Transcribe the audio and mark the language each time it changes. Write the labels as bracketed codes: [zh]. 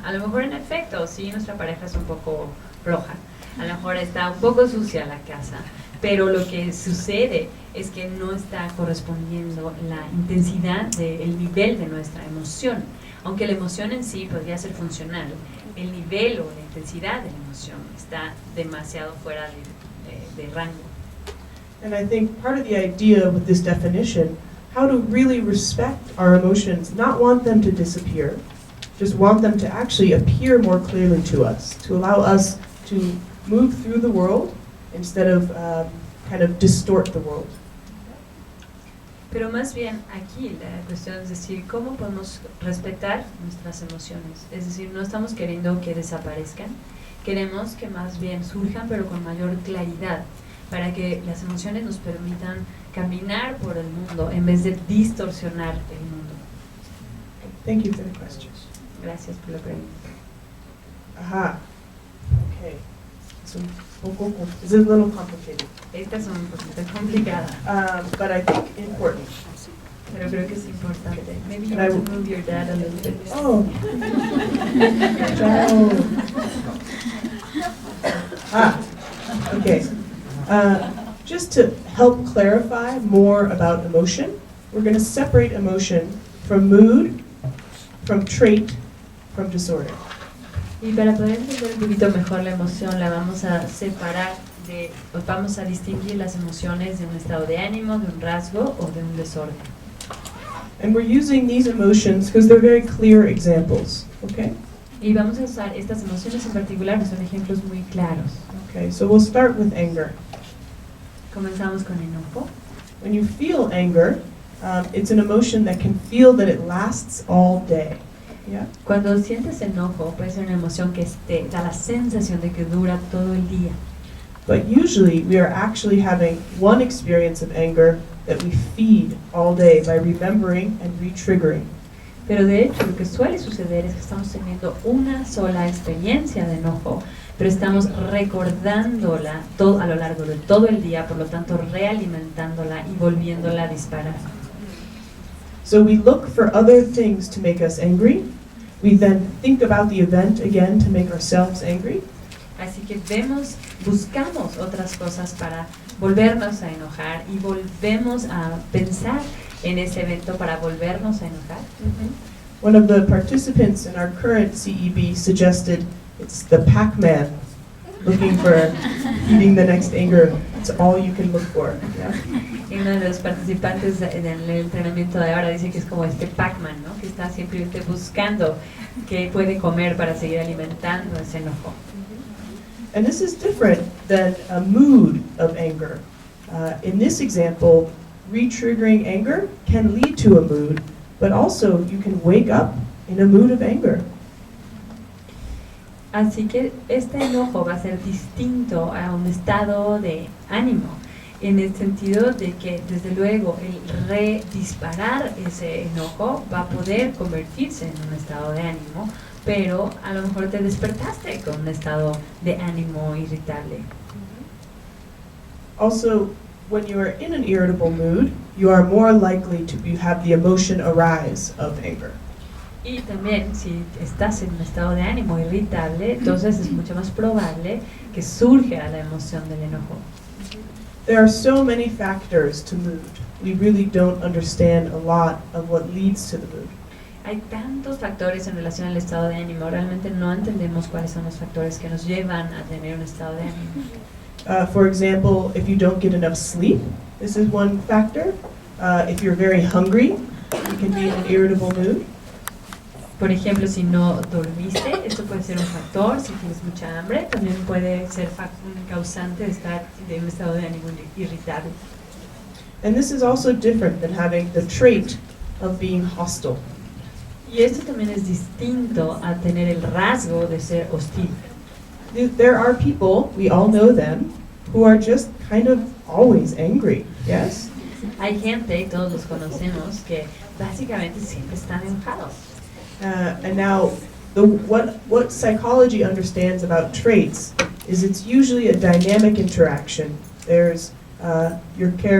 [es] A lo mejor en efecto, sí, nuestra pareja es un poco floja, a lo mejor está un poco sucia la casa, pero lo que sucede es que no está correspondiendo la intensidad del nivel de nuestra emoción. Aunque la emoción en sí podría ser funcional, el nivel o la intensidad de la emoción está demasiado fuera de rango. [en] And I think part of the idea with this definition, how to really respect our emotions, not want them to disappear, just want them to actually appear more clearly to us, to allow us to move through the world instead of kind of distort the world. [es] Pero más bien aquí la cuestión es decir, ¿cómo podemos respetar nuestras emociones? Es decir, no estamos queriendo que desaparezcan, queremos que más bien surjan pero con mayor claridad, para que las emociones nos permitan caminar por el mundo en vez de distorsionar el mundo. [en] Thank you for the questions. [es] Gracias por la pregunta. [en] Aha. Okay. It's a little complicated. [es] Esta es un poquito complicada, [en] But I think important. [es] pero creo que es importante. [en] Maybe you And I want to move your dad a little bit. Oh. Ciao. Okay. Just to help clarify more about emotion, we're going to separate emotion from mood, from trait, from disorder. [es] Y para poder entender un poquito mejor la emoción, la vamos a separar vamos a distinguir las emociones de un estado de ánimo, de un rasgo o de un desorden. [en] And we're using these emotions because they're very clear examples, okay? [es] Y vamos a usar estas emociones en particular, que son ejemplos muy claros. [en] Okay, so we'll start with anger. [es] Comenzamos con enojo. [en] When you feel anger, it's an emotion that can feel that it lasts all day. Yeah? [es] Cuando sientes enojo, puede ser una emoción que te da la sensación de que dura todo el día. [en] But usually we are actually having one experience of anger that we feed all day by remembering and re-triggering. [es] Pero de hecho lo que suele suceder es que estamos teniendo una sola experiencia de enojo, pero estamos recordándola a lo largo de todo el día, por lo tanto realimentándola y volviéndola a disparar. [en] So we look for other things to make us angry. We then think about the event again to make ourselves angry. [es] Así que buscamos otras cosas para volvernos a enojar y volvemos a pensar en ese evento para volvernos a enojar. [en] One of the participants in our current CEB suggested it's the Pac-Man, looking for eating the next anger. It's all you can look for. Yeah? [es] Y uno de los participantes en el entrenamiento de ahora dice que es como este Pac-Man, ¿no? Que está simplemente buscando qué puede comer para seguir alimentando ese enojo. [en] And this is different than a mood of anger. In this example, re-triggering anger can lead to a mood, but also you can wake up in a mood of anger. [es] Así que este enojo va a ser distinto a un estado de ánimo, en el sentido de que desde luego el redisparar ese enojo va a poder convertirse en un estado de ánimo, pero a lo mejor te despertaste con un estado de ánimo irritable. [en] Also, when you are in an irritable mood, you are more likely to have the emotion arise of anger. [es] Y también si estás en un estado de ánimo irritable, entonces es mucho más probable que surja la emoción del enojo. [en] There are so many factors to mood. We really don't understand a lot of what leads to the mood. [es] Hay tantos factores en relación al estado de ánimo, realmente no entendemos cuáles son los factores que nos llevan a tener un estado de ánimo. [en] For example, if you don't get enough sleep, this is one factor. If you're very hungry, you can be in an irritable mood. [es] Por ejemplo, si no dormiste, esto puede ser un factor. Si tienes mucha hambre, también puede ser un causante de estar de un estado de ánimo irritable. [en] And this is also different than having the trait of being hostile. [es] Y esto también es distinto a tener el rasgo de ser hostil. [en] There are people, we all know them, who are just kind of always angry, yes? [es] Hay gente, y todos los conocemos, que básicamente siempre están enojados. [en] And now, what psychology understands about traits is it's usually a dynamic interaction. There's your